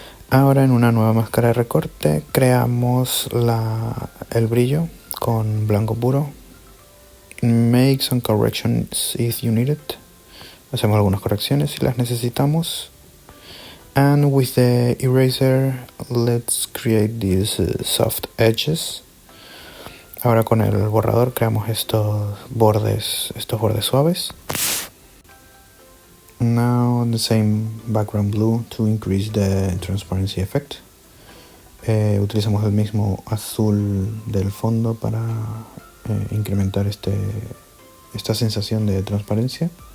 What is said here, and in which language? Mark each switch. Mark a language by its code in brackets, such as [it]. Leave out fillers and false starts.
[es] Ahora en una nueva máscara de recorte creamos el brillo con blanco puro. [en] Make some corrections if you need it. [es] Hacemos algunas correcciones si las necesitamos. [en] And with the eraser, let's create these soft edges. [es] Ahora con el borrador creamos estos bordes suaves. [en] Now the same background blue to increase the transparency effect. [es] Utilizamos el mismo azul del fondo para incrementar esta sensación de transparencia.